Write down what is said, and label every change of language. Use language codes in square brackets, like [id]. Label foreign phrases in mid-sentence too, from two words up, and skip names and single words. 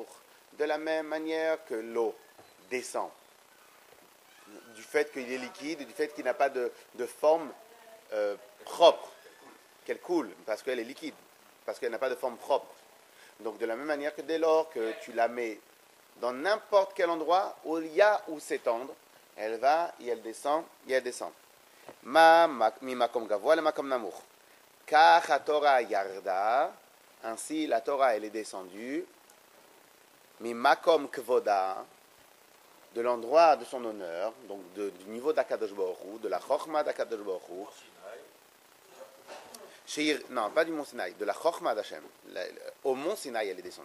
[fr] De la même manière que l'eau descend, du fait qu'il est liquide, du fait qu'il n'a pas de forme propre, qu'elle coule, parce qu'elle est liquide, parce qu'elle n'a pas de forme propre. Donc de la même manière que dès lors que tu la mets dans n'importe quel endroit où il y a où s'étendre, elle va et elle descend, et elle descend. [he] מי מקום גבוה לה מקום נמור. כך התורה ירדה, [fr] ainsi la Torah elle est descendue. [he] מי מקום כבודה, [fr] de l'endroit de son honneur, donc du niveau d' [he] הקדוש ברוך הוא, [fr] de la chokhma d' [he] הקדוש ברוך הוא. [fr] Non, pas du mont Sinaï, de la chokhma d'Hachem. Au mont Sinaï, elle est descendue.